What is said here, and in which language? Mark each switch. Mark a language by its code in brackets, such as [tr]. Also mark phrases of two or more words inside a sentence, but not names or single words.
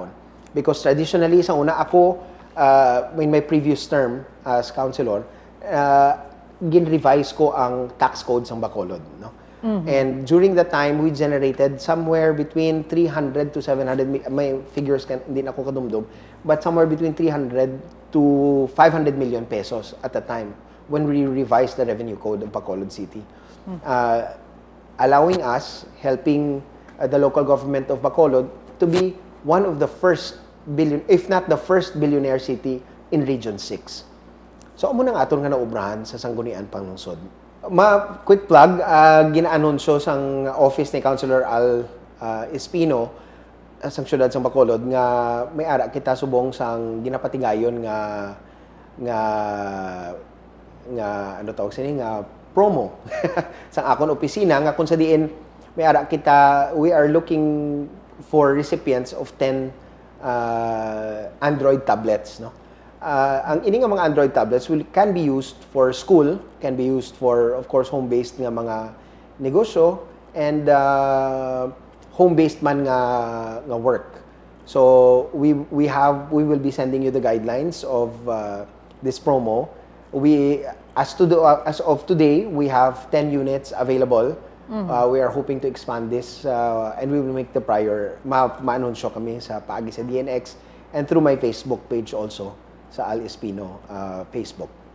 [en] Because traditionally, [hil] sa una ako, [en] in my previous term as councilor, [hil] gin-revise ko ang [en] tax code sa Bacolod. No? And during that time, we generated somewhere between 300 to 700, [hil] may figures hindi na ako kadumdum, [en] but somewhere between 300 to 500 million pesos at the time when we revised the revenue code of Bacolod City. Allowing us, helping the local government of Bacolod to be one of the first if not the first billionaire city in Region 6. [hil] So amo nang aton nga naubrahan sa sanggunian panglungsod. [en] quick plug, [hil] gina-anunsyo sang office ni Councilor Espino sang syudad sang Bacolod nga may ara kita subong sang ginapatigayon nga ano tawag sini nga promo sang akon opisina nga kung sa diin may ara kita, [en] we are looking for recipients of 10 Android tablets, [hil] no. Ang ini nga mga [en] Android tablets can be used for school, can be used for, of course, home-based [hil] nga mga negosyo, [en] and home-based [hil] man nga work. [en] So we will be sending you the guidelines of this promo. As of today, we have 10 units available. We are hoping to expand this, and we will make the [hil] ma-anunsyo kami sa paagi sa DNX [en] and through my Facebook page also, [hil] sa Espino Facebook.